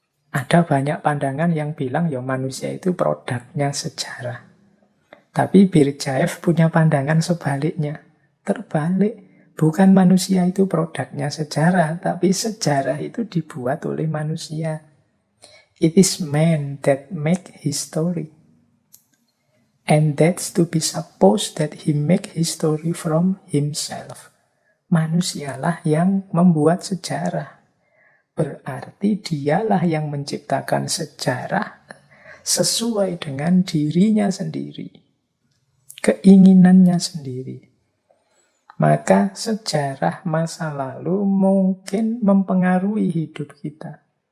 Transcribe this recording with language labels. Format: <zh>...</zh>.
<id>Ada banyak pandangan yang bilang ya manusia itu produknya sejarah. Tapi Birjaev punya pandangan sebaliknya. Terbalik, bukan manusia itu produknya sejarah, tapi sejarah itu dibuat oleh manusia.</id> <en>It is man that make history. And that's to be supposed that he make history from himself.</en> <id>Manusialah yang membuat sejarah. Berarti dialah yang menciptakan sejarah sesuai dengan dirinya sendiri. Keinginannya sendiri. Maka sejarah masa lalu mungkin mempengaruhi hidup kita.</id>